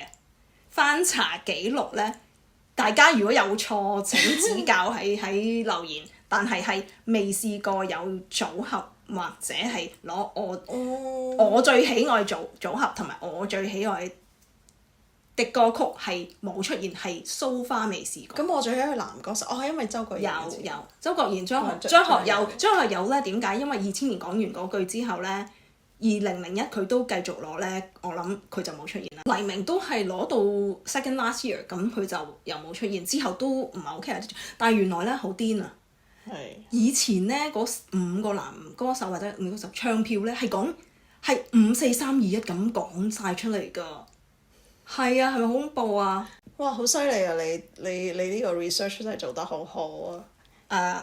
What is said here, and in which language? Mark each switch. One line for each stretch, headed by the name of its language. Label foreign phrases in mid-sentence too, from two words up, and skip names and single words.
Cantonese: 翻查記錄咧，大家如果有錯請指教喺留言，但係未試過有組合或者係攞我最喜愛組合同埋我最喜愛的歌曲係冇出現，係
English: so far
Cantonese: 未試過。咁我最喜愛男歌手，因為周國賢。有周國賢、張學友咧，點解？因為2000年講完嗰句之後咧，2001佢都繼續攞咧，我諗佢就冇出現啦。黎明都係攞到
English: second last year，
Cantonese: 咁佢就又冇出現，之後都唔係 OK。但係原來咧好癲啊！以前咧嗰5個男歌手或者5個歌手唱票咧係講係5、4、3、2、1咁講晒出嚟㗎。係啊，係咪好恐怖啊？哇！好犀利啊！你呢個 research 真係做得好好啊！